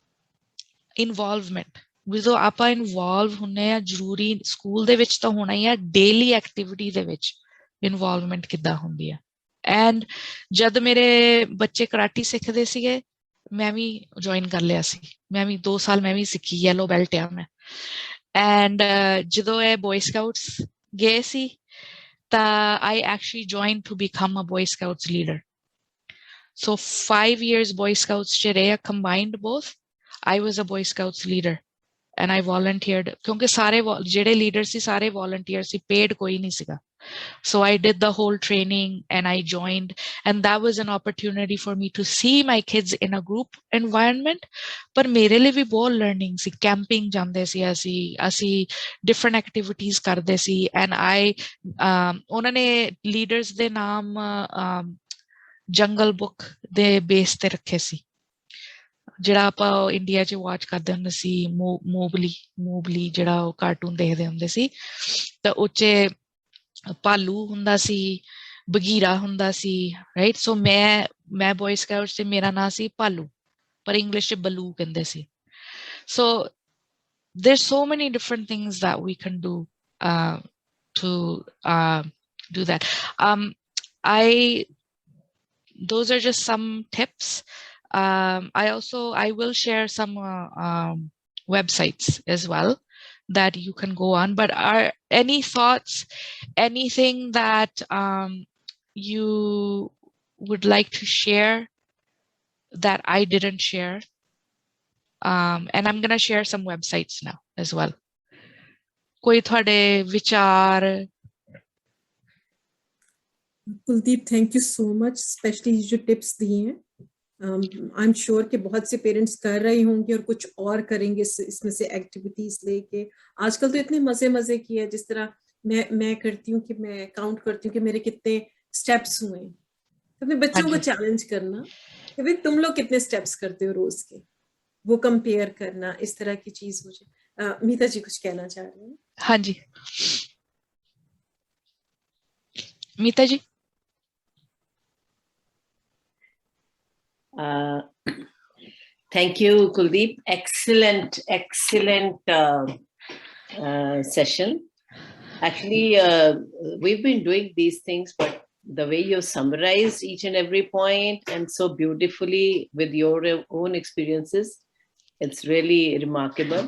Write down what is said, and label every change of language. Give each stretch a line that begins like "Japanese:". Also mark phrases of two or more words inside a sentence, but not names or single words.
Punjabi: ਸੋ involvement, ਜਦੋਂ ਆਪਾਂ ਇਨਵੋਲਵ ਹੁੰਨੇ ਆ ਜ਼ਰੂਰੀ ਸਕੂਲ ਦੇ ਵਿੱਚ ਤਾਂ ਹੋਣਾ ਹੀ ਆ
English: daily activity
Punjabi: ਦੇ ਵਿੱਚ ਇਨਵੋਲਵਮੈਂਟ ਕਿੱਦਾਂ ਹੁੰਦੀ ਆ ਐਂਡ ਜਦ ਮੇਰੇ ਬੱਚੇ ਕਰਾਟੀ ਸਿੱਖਦੇ ਸੀਗੇ ਮੈਂ ਵੀ ਜੁਆਇਨ ਕਰ ਲਿਆ ਸੀ ਮੈਂ ਵੀ 2 ਸਾਲ ਮੈਂ ਵੀ ਸਿੱਖੀ
English: yellow belt
Punjabi: ਆ ਮੈਂ ਐਂਡ ਜਦੋਂ ਇਹ ਬॉय स्काउट्स ਗਏ ਸੀ ਤਾਂ
English: I actually joined to become a Boy Scouts leader. So 5 years Boy Scouts
Punjabi: ਚ ਰਹੇ
English: combined both. I was a Boy Scouts leader and I volunteered
Punjabi: ਕਿਉਂਕਿ ਸਾਰੇ ਜਿਹੜੇ ਲੀਡਰ ਸੀ ਸਾਰੇ volunteer ਸੀ paid ਕੋਈ ਨਹੀਂ ਸੀਗਾ.
English: So I did the whole training and I joined and that was an opportunity for me to see my kids in a group environment.
Punjabi: ਪਰ ਮੇਰੇ ਲਈ ਵੀ ਬਹੁਤ learning ਸੀ camping ਜਾਂਦੇ ਸੀ ਅਸੀਂ
English: different activities
Punjabi: ਕਰਦੇ ਸੀ
English: and I
Punjabi: ਉਹਨਾਂ ਨੇ leaders ਦੇ ਨਾਮ ਜੰਗਲ ਬੁੱਕ ਦੇ ਬੇਸ ਤੇ ਰੱਖੇ ਸੀ ਜਿਹੜਾ ਆਪਾਂ ਇੰਡੀਆ 'ਚ ਵਾਚ ਕਰਦੇ ਹੁੰਦੇ ਸੀ ਮੋਬਲੀ ਜਿਹੜਾ ਉਹ ਕਾਰਟੂਨ ਦੇਖਦੇ ਹੁੰਦੇ ਸੀ ਤਾਂ ਉਹ 'ਚ ਭਾਲੂ ਹੁੰਦਾ ਸੀ ਬਗੀਰਾ ਹੁੰਦਾ ਸੀ
English: right so
Punjabi: ਮੈਂ ਬॉय स्काउट्स ਤੇ ਮੇਰਾ ਨਾਂ ਸੀ ਭਾਲੂ ਪਰ ਇੰਗਲਿਸ਼ 'ਚ ਬਲੂ ਕਹਿੰਦੇ ਸੀ
English: so there's so many different things that we can do to do that those are just some tips I will share some websites as well that you can go on but are any thoughts anything that you would like to share that I didn't share and I'm going to share some websites now as well
Hindi: कोई थोड़े विचार कुलदीप
English: thank you so much specially
Hindi: जो टिप्स दिए हैं
English: I am sure
Hindi: कि बहुत से पेरेंट्स कर रहे होंगे और कुछ और करेंगे इसमें से एक्टिविटीज लेके आजकल तो इतने मजे की है जिस तरह मैं करती हूँ कि मैं काउंट करती हूँ कि मेरे कितने स्टेप्स हुए तो अपने बच्चों को चैलेंज करना कि भाई तुम लोग कितने स्टेप्स करते हो रोज के वो कंपेयर करना इस तरह की चीज मुझे मीता जी कुछ कहना चाह रहे हैं हाँ जी मीता जी
English: Thank you, Kuldeep. Excellent session. Actually, we've been doing these things, but the way you summarized each and every point and so beautifully with your own experiences, it's really remarkable.